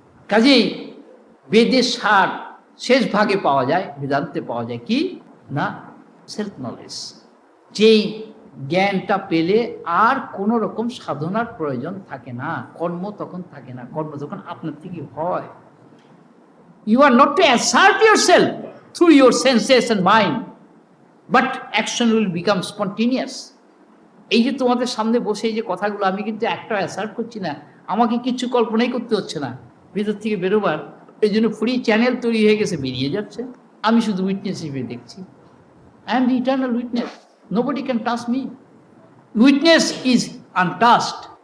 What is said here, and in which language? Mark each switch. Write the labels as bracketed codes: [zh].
[bn] কাজেই বেদের সার শেষ ভাগে পাওয়া যায়, বেদান্তে পাওয়া যায় কি না, সেলফ নলেজ। যেই জ্ঞানটা পেলে আর কোনো রকম সাধনার প্রয়োজন থাকে না, কর্ম তখন থাকে না, কর্ম তখন আপনার থেকে হয়। [en] You are not to assert yourself through your senses and mind, but action will become spontaneous. [bn] এই যে তোমাদের সামনে বসে এই যে কথাগুলো, আমি কিন্তু একটা অ্যাসার্ট করছি না, আমাকে কিছু কল্পনাই করতে হচ্ছে না, ভিতর থেকে বেরোবার। এই জন্য ফ্রি চ্যানেল তৈরি হয়ে গেছে, বেরিয়ে যাচ্ছে। আমি শুধু উইটনেস হিসেবে দেখছি। [en] I am the eternal witness, nobody can touch me. Witness is untouched.